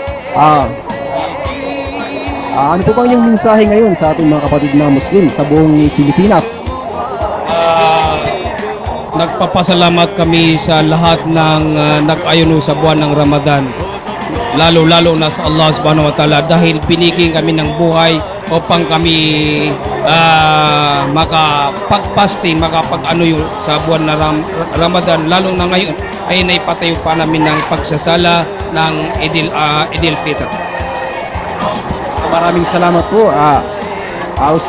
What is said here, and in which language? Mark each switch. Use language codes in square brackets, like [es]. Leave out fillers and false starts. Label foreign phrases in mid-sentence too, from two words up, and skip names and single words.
[tl] Ano po bang yung mensahe ngayon sa ating mga kapatid na Muslim sa buong Pilipinas? Nagpapasalamat kami sa lahat ng nag-ayuno sa buwan ng Ramadan. Lalo-lalo na sa Allah [ar] سبحانه وتعالى [tl] dahil binigyan kami ng buhay upang kami makapag-fasting, makapag-ano yung sa buwan na Ramadan. Lalo na ngayon ay naipatayo pa namin ng pagsasala ng Idil Fitr. Maraming salamat po, Ustad Ahmad.